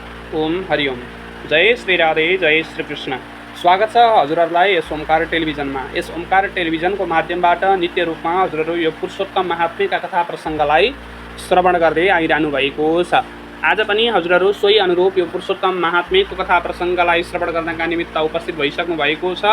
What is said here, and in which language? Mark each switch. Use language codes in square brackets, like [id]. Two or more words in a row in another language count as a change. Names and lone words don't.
[ne] ओम हरिओम। जय श्री राधे, जय श्री कृष्ण। स्वागत छ हजुरहरूलाई यस ओमकार टेलिभिजनमा। यस ओमकार टेलिभिजनको माध्यमबाट नित्य रूपमा हजुरहरू यो पुरुषोत्तम महात्म्यका कथा प्रसङ्गलाई श्रवण गर्दै आइरहनु भएको छ। आज पनि हजुरहरू सोही अनुरूप यो पुरुषोत्तम महात्म्यको कथा प्रसङ्गलाई श्रवण गर्नका निमित्त उपस्थित भइसक्नु भएको छ।